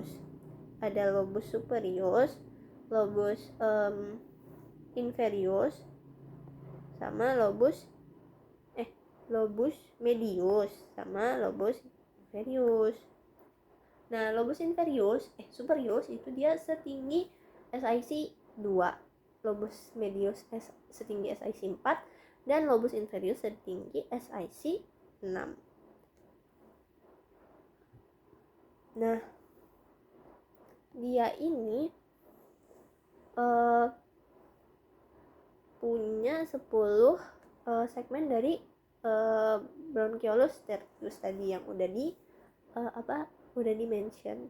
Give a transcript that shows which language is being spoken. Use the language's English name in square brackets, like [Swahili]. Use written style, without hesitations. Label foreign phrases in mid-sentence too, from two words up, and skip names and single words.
[Latin] Ada lobus superius, lobus inferius, sama lobus medius sama lobus inferius. [Indonesian] Nah, [Latin] lobus superius [Indonesian] itu dia setinggi SIC 2, [Latin] lobus medius [Indonesian] setinggi SIC 4, dan [Latin] lobus inferius [Indonesian] setinggi SIC 6. Nah, dia ini punya 10 segmen dari [Latin] bronchiolus tertius [Indonesian] tadi yang udah di mention.